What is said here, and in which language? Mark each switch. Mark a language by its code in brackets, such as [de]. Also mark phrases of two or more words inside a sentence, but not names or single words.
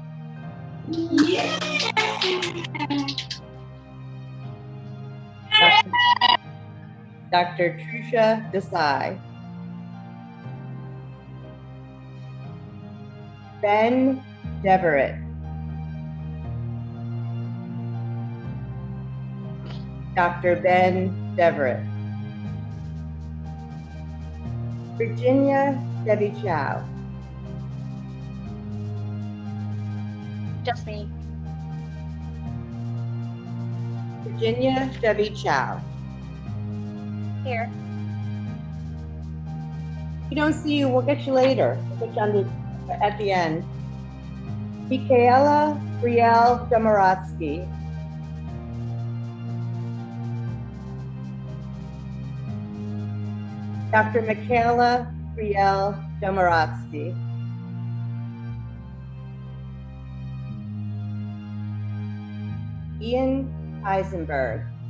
[en] Dr. Trusha Desai. Ben Deverett. Dr. Ben Deverett. Virginia Debbie Chow. Just me. Virginia Debbie Chow. Here. If we don't see you, we'll get you later. We'll get you at the end. Michaela Brielle Domaratsky. Dr. Michaela Brielle Domaratsky. Ian Eisenberg.